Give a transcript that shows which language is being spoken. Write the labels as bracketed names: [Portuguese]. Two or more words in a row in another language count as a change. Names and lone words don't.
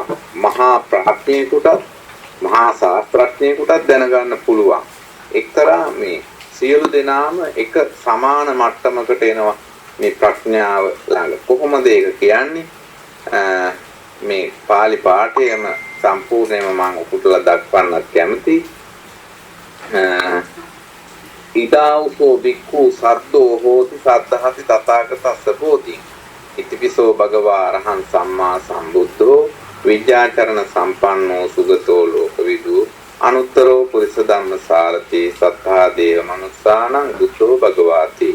[Sinhala] මහා ප්‍රඥේකුටත් මහා ශාස්ත්‍රඥයෙකුටත් දැනගන්න පුළුවන්. එක්තරා මේ සියලු දෙනාම එක සමාන මට්ටමකට එනවා මේ ප්‍රඥාව ළඟ. කොහොමද ඒක කියන්නේ? මේ පාලි පාඨයම සම්පූර්ණයෙන්ම මම උපුටලා දක්වන්නත් කැමතියි. [Pali] ඉදාවුසෝ බික්ඛු සද්දෝ හෝති සද්ධාති තථාගතස්ස බෝධි. ඉතිපිසෝ භගවා අරහං සම්මා සම්බුද්ධෝ විද්‍යාචරණ සම්පන්නෝ සුගතෝ ලෝකවිදු අනුත්තරෝ පුරිස ධම්මසාරති සත්තා දේව මනුස්සානං බුද්ධෝ භගවාති.